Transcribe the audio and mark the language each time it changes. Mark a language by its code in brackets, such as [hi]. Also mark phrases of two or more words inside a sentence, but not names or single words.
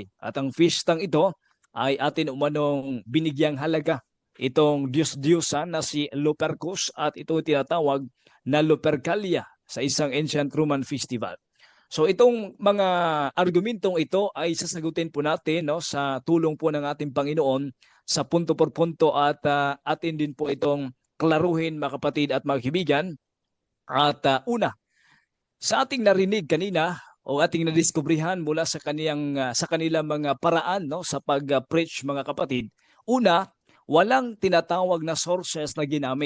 [tl] At ang feastang ito ay atin umanong binigyang halaga itong Diyos-Diyosan na si Lupercus at ito tinatawag na Lupercalia sa isang [en] ancient Roman festival. [tl] So itong mga argumentong ito ay sasagutin po natin sa tulong po ng ating Panginoon sa punto por punto at atin din po itong klaruhin mga kapatid at mga kaibigan. At una, sa ating narinig kanina o ating nadiskubrihan mula sa kanilang mga paraan sa pag-preach mga kapatid, una, walang tinatawag na sources na ginamit.